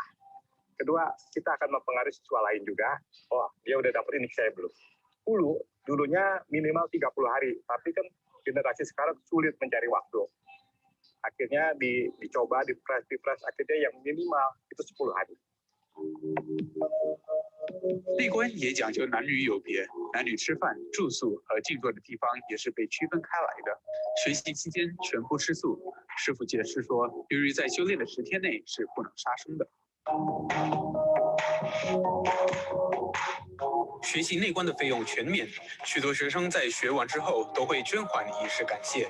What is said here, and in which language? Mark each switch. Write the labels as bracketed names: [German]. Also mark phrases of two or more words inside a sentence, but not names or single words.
[Indonesian] Kedua, kita akan mempengaruhi siswa lain juga. Oh, dia udah dapet ini, saya belum. Dulunya minimal 30 hari, tapi kan generasi sekarang sulit mencari waktu. Akhirnya dicoba, dipres, akhirnya yang minimal itu 10 hari. [Chinese] 内观也讲究男女有别，男女吃饭、住宿和静坐的地方也是被区分开来的。学习期间全部吃素，师傅解释说，由于在修炼的10天内是不能杀生的。学习内观的费用全免，许多学生在学完之后都会捐款以示感谢。